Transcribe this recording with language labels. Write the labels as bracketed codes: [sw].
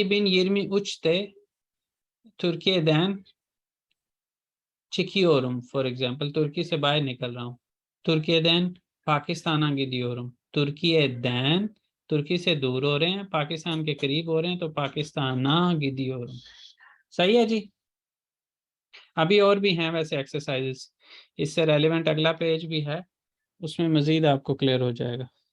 [tr] 2023'de Türkiye'den çıkıyorum, [hi] for example तुर्की से बाहर निकल रहा हूँ। [tr] Türkiye'den पाकिस्तान gidiyorum। Türkiye'den [hi] तुर्की से दूर हो रहे हैं, पाकिस्तान के करीब हो रहे हैं, तो पाकिस्ताना [tr] gidiyorum। [hi] सही है जी। अभी और भी हैं वैसे एक्सरसाइजेस, इससे रेलिवेंट अगला पेज भी है, उसमें मज़ीद आपको क्लियर हो जाएगा।